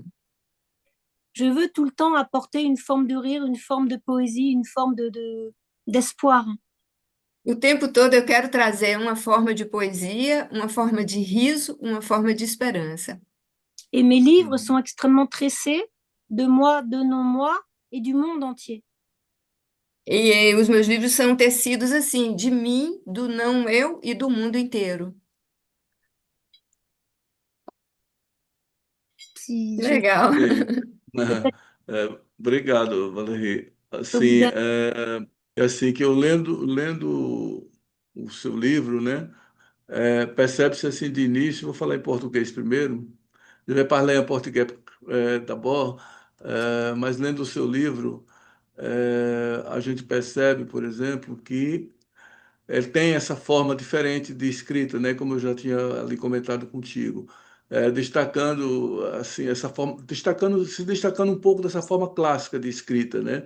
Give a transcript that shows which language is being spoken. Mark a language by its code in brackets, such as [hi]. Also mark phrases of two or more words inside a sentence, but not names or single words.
[fr] Je veux tout le temps apporter une forme de rire, une forme de poésie, une forme d'espoir. [pt] O tempo todo eu quero trazer uma forma de poesia, uma forma de riso, uma forma de esperança. [fr] Et mes livres sont extrêmement tressés de moi, de non-moi et du monde entier. [pt] E os meus livros são tecidos assim, de mim, do não eu e do mundo inteiro. Legal. Obrigado, Valerie. Assim, Obrigada. é assim que eu lendo o seu livro, né? Percebe-se assim de início, vou falar em português primeiro, [fr] je vais parler en portugais d'abord, [pt] mas lendo o seu livro, a gente percebe, por exemplo, que ele tem essa forma diferente de escrita, né? Como eu já tinha ali comentado contigo, destacando assim essa forma, se destacando um pouco dessa forma clássica de escrita, né?